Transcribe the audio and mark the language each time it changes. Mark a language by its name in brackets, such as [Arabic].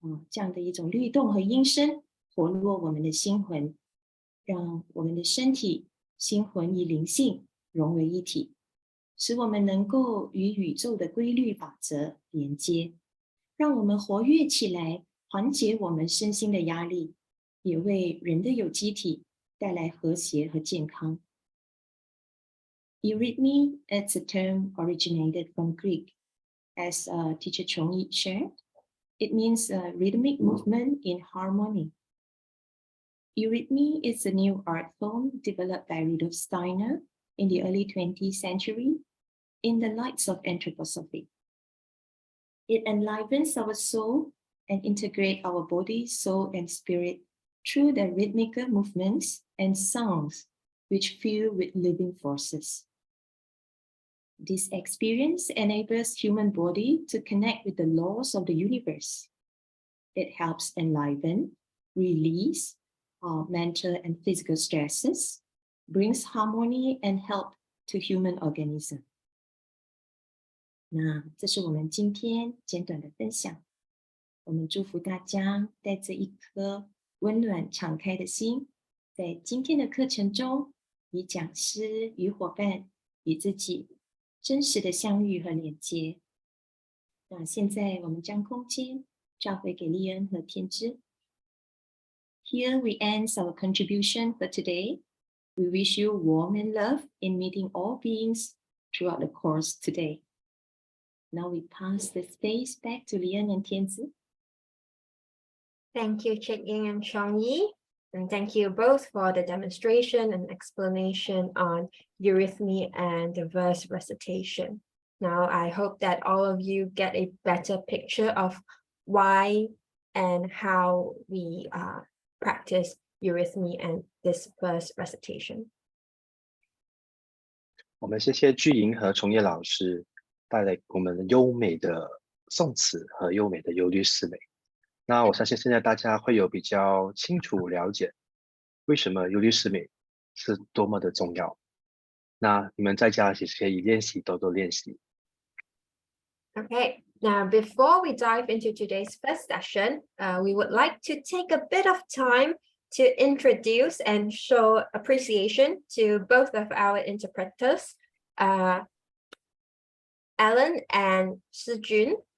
[Chinese] 这样的一种律动和音声，活络我们的心魂，让我们的身体、心魂与灵性融为一体，使我们能够与宇宙的规律法则连接，让我们活跃起来，缓解我们身心的压力，也为人的有机体带来和谐和健康。 [English] Eurythmy is a term originated from Greek. As teacher Chong-yi shared, it means a rhythmic movement in harmony. Eurythmy is a new art form developed by Rudolf Steiner in the early 20th century in the lights of Anthroposophic. It enlivens our soul and integrates our body, soul, and spirit through the rhythmical movements and sounds which fill with living forces. This experience enables human body to connect with the laws of the universe. It helps enliven, release mental and physical stresses, brings harmony and help to human organism. [Chinese] 那这是我们今天简短的分享。我们祝福大家带着一颗温暖敞开的心，在今天的课程中，与讲师、与伙伴、与自己真实的相遇和连接。那现在我们将空间交回给丽恩和天之。 [English] Here we end our contribution for today. We wish you warmth and love in meeting all beings throughout the course today. Now we pass the space back to Lian and Tianzi. Thank you, Chik Ying and Chong-yi. And thank you both for the demonstration and explanation on eurythmy and the verse recitation. Now, I hope that all of you get a better picture of why and how we practice eurythmy and this verse recitation. [Chinese] 我们谢谢巨莹和崇业老师带来我们优美的宋词和优美的优律诗美。那我相信现在大家会有比较清楚了解为什么优律诗美是多么的重要。那你们在家其实可以练习，多多练习。 [English] Okay, now before we dive into today's first session, we would like to take a bit of time to introduce and show appreciation to both of our interpreters, Alan and Shijun.